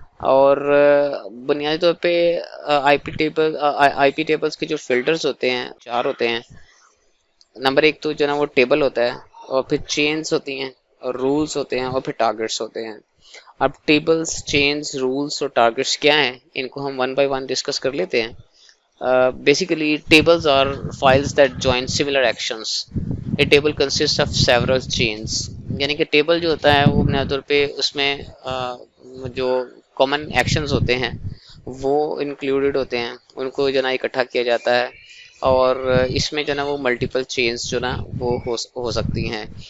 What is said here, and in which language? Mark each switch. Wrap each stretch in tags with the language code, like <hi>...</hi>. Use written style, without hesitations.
<ur>اور بنیادی طور پہ آئی پی ٹیبلز کے جو فلٹرز ہوتے ہیں 4 ہوتے ہیں. نمبر 1 تو جو ہے نا وہ ٹیبل ہوتا ہے, اور پھر چینز ہوتی ہیں, اور رولز ہوتے ہیں, اور پھر ٹارگیٹس ہوتے ہیں. اب ٹیبلز, چینز, رولز اور ٹارگیٹس کیا ہیں, ان کو ہم ون بائی ون ڈسکس کر لیتے ہیں.</ur> <en>Basically, tables are files that join similar actions. A table consists of several chains.</en> <ur>یعنی کہ ٹیبل جو ہوتا ہے وہ بنیادی طور پہ اس میں جو کامن ایکشنز ہوتے ہیں وہ انکلوڈیڈ ہوتے ہیں, ان کو جو نا اکٹھا کیا جاتا ہے, اور اس میں جو نا وہ ملٹیپل چینز جو نا وہ ہو سکتی ہیں.</ur>